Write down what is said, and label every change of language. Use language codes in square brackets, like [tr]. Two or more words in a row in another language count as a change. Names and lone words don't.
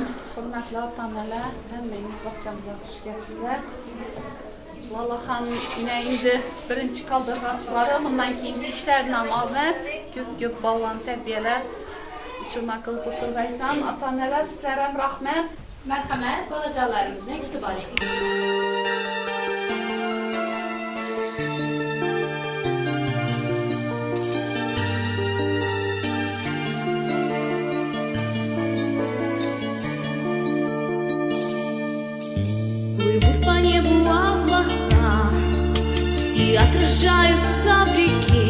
[uz] Hurmatli ota-onalar, hammangiz bog'chamizga xush kelibsizlar. Lolaxon endi birinchi qaldirg'ochlari, bundan keyingi ishlaridan omad, ko'p bolalarni tarbiyalab, uchirma qilib o'tirg'aysan. Ota-onalar, sizlarga ham rahmat. Marhamat, bolajonlarimizni kutib oling. [ru] Плывут по небу облака и отражаются в реке.